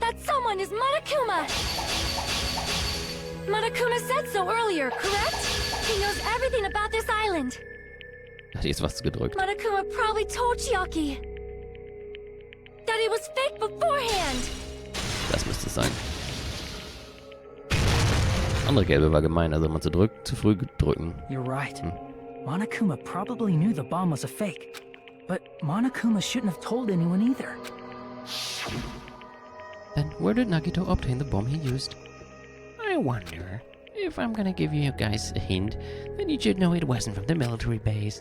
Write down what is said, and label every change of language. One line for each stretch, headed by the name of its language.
English: That someone is Monokuma. Monokuma said so earlier, correct? He knows everything about this island.
German: Hat jetzt was gedrückt.
English: Monokuma probably told Chiaki that it was fake beforehand.
German: Das müsste es sein. Andere gelbe war gemein, also man zu früh drücken.
English: You're right. Monokuma probably knew the bomb was a fake. But Monokuma shouldn't have told anyone either. Then where did Nagito obtain the bomb he used? I wonder. If I'm gonna give you guys a hint, then you should know it wasn't from the military base.